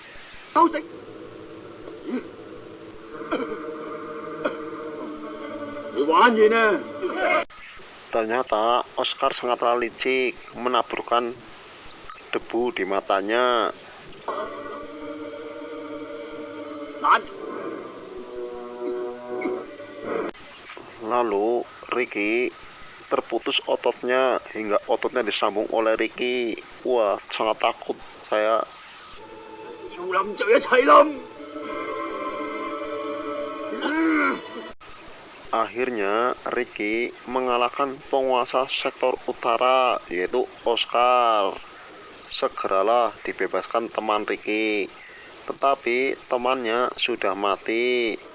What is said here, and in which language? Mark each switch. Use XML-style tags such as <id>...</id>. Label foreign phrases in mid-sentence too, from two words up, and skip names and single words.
<id>Ternyata Oscar sangatlah licik, menaburkan debu di matanya. Lalu Ricky terputus ototnya hingga ototnya disambung oleh Ricky. Wah, sangat takut saya.</id> <yue>要冧就一齊冧。</yue> <id>Akhirnya Ricky mengalahkan penguasa sektor utara yaitu Oscar. Segeralah dibebaskan teman Ricky, tetapi temannya sudah mati.</id>